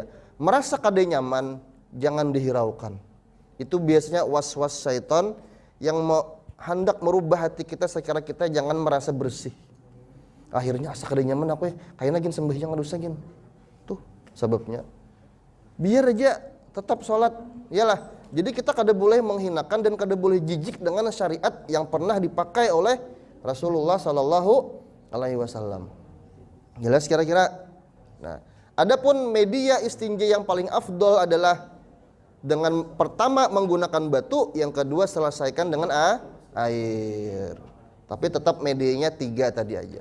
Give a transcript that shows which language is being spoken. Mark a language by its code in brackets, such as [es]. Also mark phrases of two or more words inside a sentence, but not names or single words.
[id] Merasa kada nyaman, jangan dihiraukan. Itu biasanya was-was syaitan yang hendak merubah hati kita sekira kita jangan merasa bersih. [bjn] Akhirnya asa kada nyaman aku kayaknya gin sembahyang dosa gin. [id] Tuh sebabnya. Biar aja tetap sholat. Iyalah. Jadi kita kada boleh menghinakan dan kada boleh jijik dengan syariat yang pernah dipakai oleh Rasulullah [ar] صلى الله عليه وسلم. [id] Jelas kira-kira. Nah, adapun media istinja yang paling afdol adalah dengan pertama menggunakan batu, yang kedua selesaikan dengan air. Tapi tetap medianya 3 tadi aja.